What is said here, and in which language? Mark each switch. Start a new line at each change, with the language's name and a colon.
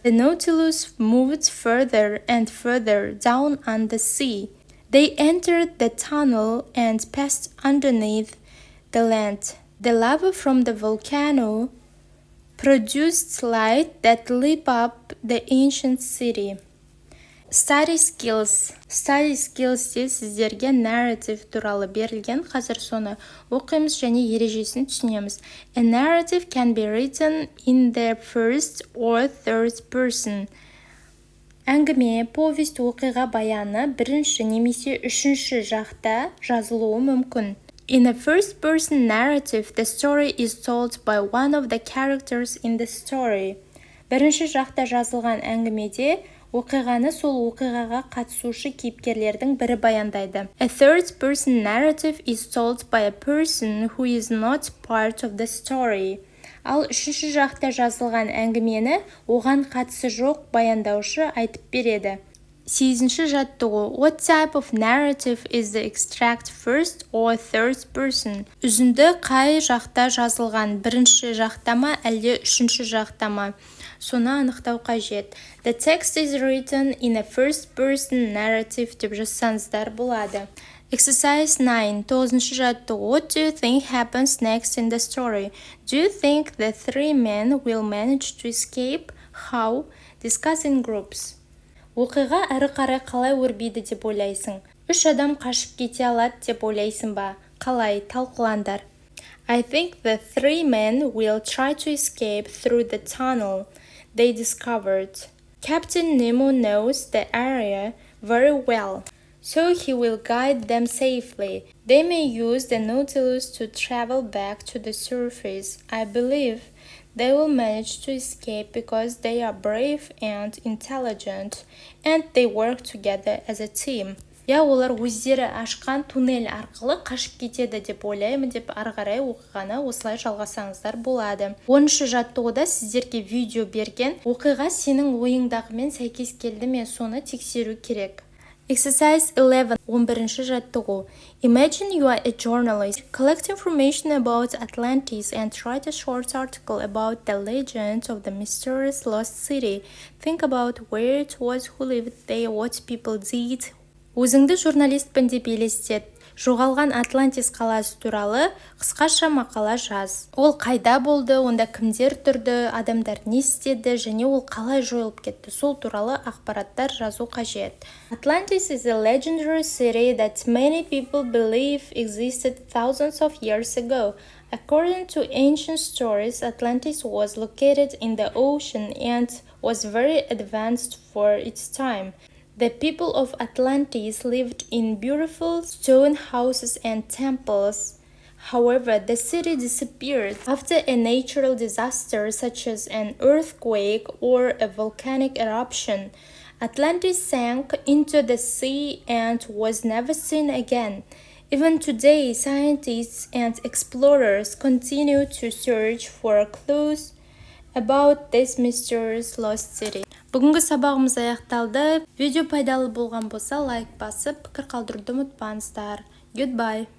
English: The Nautilus moved further and further down on the sea. They entered the tunnel and passed underneath the land. The lava from the volcano produced light that lit up the ancient city. Study skills.
Kazakh: Study skills де сіздерге narrative туралы берілген. Қазір соны оқимыз және ережесін түсінеміз.
English: A narrative can be written in the first or third person.
Kazakh: Әңгіме, повесть, оқиға баяны бірінші немесе үшінші жақта жазылуы мүмкін.
English: In a first-person narrative, the story is told by one of the characters in the story.
Kazakh: Бірінші жақта жазылған әңгімеде оқиғаны сол оқиғаға қатысушы кейіпкерлердің бірі баяндайды.
English: A third-person narrative is told by a person who is not part of the story.
Kazakh: Ал үшінші жақта жазылған әңгімені оған қатысы жоқ баяндаушы айтып береді. 8-ші жаттығу.
English: What type of narrative is the extract first or third person?
Kazakh: Үзінді қай жақта жазылған, бірінші жақта ма, әлде үшінші жақта ма? Соны анықтау қажет.
English: The text is written in a first person narrative
Kazakh: деп жазсаңыздар болады.
English: Exercise 9.
Kazakh: 9-шы жаттығу.
English: What do you think happens next in the story? Do you think the three men will manage to escape? How? Discuss in groups.
Kazakh: Оқиға әрі қарай қалай өрбиді деп ойлайсың? 3 адам қашып кете алады деп ойлайсың ба? Қалай? Талқылаңдар.
English: I think the three men will try to escape through the tunnel they discovered. Captain Nemo knows the area very well, so he will guide them safely. They may use the Nautilus to travel back to the surface. I believe they will manage to escape because they are brave and intelligent, and they work together as a team.
Kazakh: Олар өздері ашқан туннель арқылы қашып кетеді деп ойлаймын деп ары қарай оқиғаны осылай жалғасаңыздар болады. 10-шы жаттығуда сіздерге видео берген оқиға сенің ойыңдағымен сәйкес келді ме, соны тексеру керек.
English: Exercise 11.
Kazakh: 11-шы жаттығу.
English: Imagine you are a journalist. Collect information about Atlantis and write a short article about the legend of the mysterious lost city. Think about where it was, who lived there, what people did.
Kazakh: Өзіңді журналистпін деп елестет. Жоғалған Атлантис қаласы туралы қысқаша мақала жаз. Ол қайда болды, онда кімдер тұрды, адамдар не істеді және ол қалай жойылып кетті. Сол туралы ақпараттар жазу қажет.
English: Atlantis is a legendary city that many people believe existed thousands of years ago. According to ancient stories, Atlantis was located in the ocean and was very advanced for its time. The people of Atlantis lived in beautiful stone houses and temples. However, the city disappeared after a natural disaster such as an earthquake or a volcanic eruption. Atlantis sank into the sea and was never seen again. Even today, scientists and explorers continue to search for clues about this mysterious lost city.
Kazakh: Бүгінгі сабағымыз аяқталды. Видео пайдалы болған болса лайк басып, пікір қалдыруды ұмытпаңыздар.
English: Goodbye.